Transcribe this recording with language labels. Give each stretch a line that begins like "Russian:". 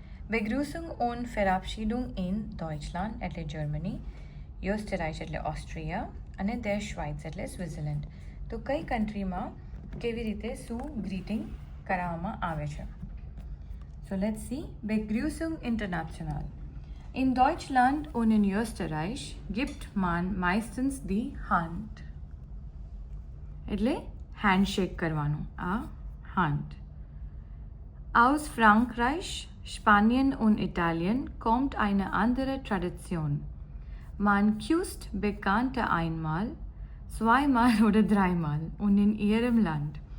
German: Begrüßung und Verabschiedung in Deutschland
Gujarati: એટલે Germany,
German: Österreich
Gujarati: એટલે ઓસ્ટ્રિયા અને
German: der Schweiz
Gujarati: એટલે સ્વિટ્ઝરલેન્ડ. તો કઈ કન્ટ્રીમાં કેવી રીતે શું ગ્રીટિંગ કરાવવામાં આવે છે?
English: So let's see.
German: Begrüßung international. In Deutschland und in Österreich gibt man meistens die Hand.
Gujarati: એટલે હેન્ડશેક કરવાનું, આ Hand.
German: Aus Frankreich, Spanien und Italien kommt eine andere Tradition. Man küsst Bekannte einmal, zweimal oder dreimal und in ihrem Land.